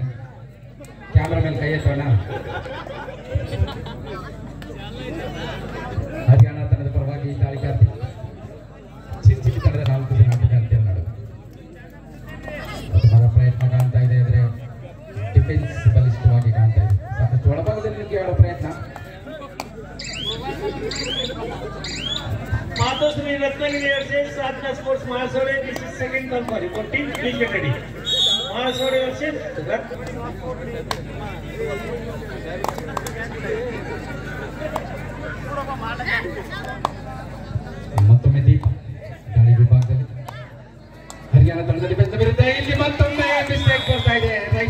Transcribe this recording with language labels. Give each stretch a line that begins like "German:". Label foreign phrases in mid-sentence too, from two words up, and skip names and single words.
Kannada: ಕ್ಯಾಮರಾ ಮೇಲೆ ಕೈ ಎತ್ತೋಣ. ಹರಿಯಾಣ ತಂಡದ ಪರವಾಗಿ ದಾಳಿಗಾರ್ತಿ. ಚಿಂಚಲಿ ತಂಡದ 4 ಜನ ಆಟಗಾರ್ತಿಯರು ನಡುವೆ ಪ್ರಯತ್ನ ಕಾಣ್ತಾ ಇದೆ. ಅಂದ್ರೆ ಡಿಫೆನ್ಸ್ ಬಲಿಷ್ಠವಾಗಿ ಕಾಣ್ತಾ ಇದೆ. ಸಾಕಷ್ಟು ಒಳಭಾಗದಲ್ಲಿ ನಿಮಗೆ ಆಡೋ ಪ್ರಯತ್ನ.
Marathi: मातोश्री रत्नागिरी वर्सेस साधना स्पोर्ट्स महासोडे.
English: this is second turn for you. team please get ready. महासोडे versus
Kannada: ಮತ್ತೊಮ್ಮೆ ದೀಪ ದಾಳಿ ವಿಭಾಗದಲ್ಲಿ ಹರಿಯಾಣ ತಂಡದ ಡಿಫೆನ್ಸ್ ವಿರುದ್ಧ ಇಲ್ಲಿ ಮತ್ತೊಮ್ಮೆ ಮಿಸ್ಟೇಕ್ ಬರ್ತಾ ಇದೆ.